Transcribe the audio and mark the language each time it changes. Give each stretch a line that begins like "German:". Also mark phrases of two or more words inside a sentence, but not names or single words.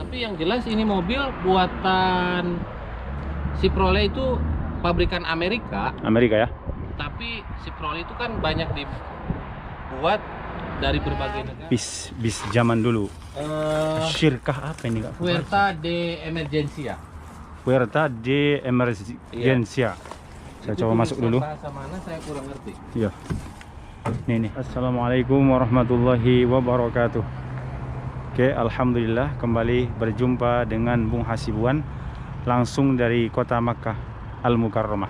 Indonesian: Tapi yang jelas ini mobil buatan Chevrolet itu pabrikan Amerika. Amerika ya. Tapi Chevrolet itu kan banyak dibuat dari berbagai negara. Bis zaman dulu. Syirkah apa ini Kak?
Spanish: Puerta de Emergencia. Puerta de Emergencia.
Indonesian: Saya Itu coba masuk dulu. Bahasa mana saya kurang ngerti. Iya. Nih.
Arabic: السلام عليكم ورحمة الله وبركاته.
Indonesian: Oke, alhamdulillah kembali berjumpa dengan Bung Hasibuan langsung dari kota Makkah Al-Mukarramah.